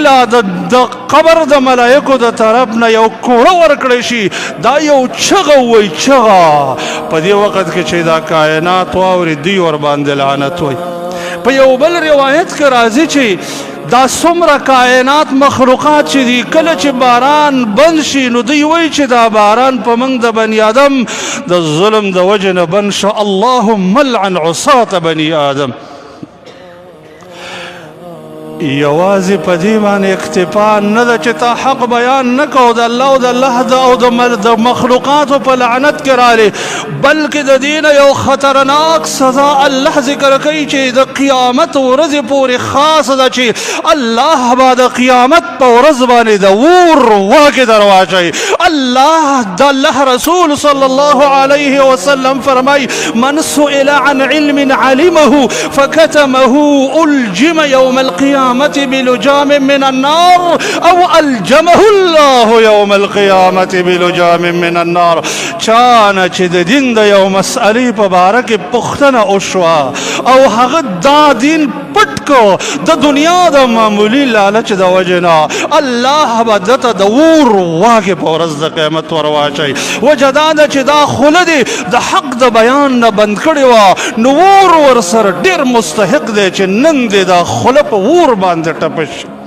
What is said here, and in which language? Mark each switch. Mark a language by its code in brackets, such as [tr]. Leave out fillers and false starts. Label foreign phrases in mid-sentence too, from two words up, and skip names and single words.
[ps] لا د قبر د ملایکو د طرف نه یو کوړه ورکړی شي دا یو چغه وایي چغه په دې وخت کې چې دا کائنات واوري دوی ورباندې لعنت وایي په یو بل روایت کې راځي چې دا څومره کائنات مخلوقات چې دي کله چې باران بند شي نو دوی وایي چې دا باران په موږ د بني آدم د ظلم د وجې نه بند شو [ar] اللهم لعن عصاة بني آدم [ps] یوازې په دې باندې اکتفا نه ده چې تا حق بیان نه کوو د الله او د الله او د مخلوقاتو په لعنت کې رالې بلکې د دې نه یو خطرناک سزا الله ذکر کوي چې د قیامت ورځې پورې خاصه ده چې الله به د قیامت په ورځ باندې د اور واګې در واچوي الله د الله رسول [ar] صلی الله علیه وسلم [ps] فرمایي [ar] من سئل عن علم علمه فكتمه الجم يوم القيامة بلجام من النار او الجمه الله يوم القيامة بلجام من النار [ps] چانه چې د دین د یو مسئلې په باره کې پوښتنه وشوه او هغه دا دین پټ کو د دنیا د معمولی لالچ د وجنا الله به دته د اور واګې په ورځ د قیامت ور واچوي. وجه دا ده چې دا خوله دې د حق د بیان نه بند کړې وه نو اور ورسره ډېر مستحق دی چې نن دې دا خوله په اور باندې ټپه شي.